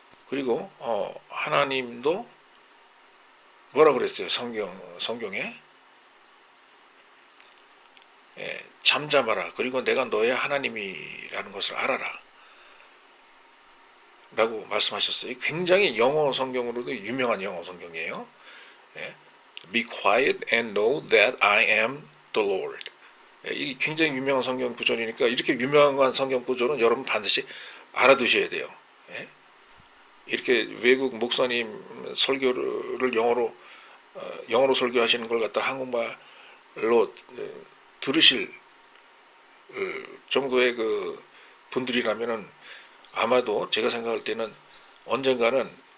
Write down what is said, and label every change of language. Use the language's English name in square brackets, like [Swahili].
[Korean] 그리고 하나님도 뭐라 그랬어요? 성경에 잠잠하라. 그리고 내가 너의 하나님이라는 것을 알아라. 라고 말씀하셨어요. 굉장히 영어 성경으로도 유명한 영어 성경이에요. [English] Be quiet and know that I am the Lord. [Korean] 이 굉장히 유명한 성경 구절이니까 이렇게 유명한 성경 구절은 여러분 반드시 알아두셔야 돼요. 이렇게 외국 목사님 설교를 영어로 설교하시는 걸 갖다 한국말로 들으실 정도의 그 분들이라면은 아마도 제가 생각할 때는 언젠가는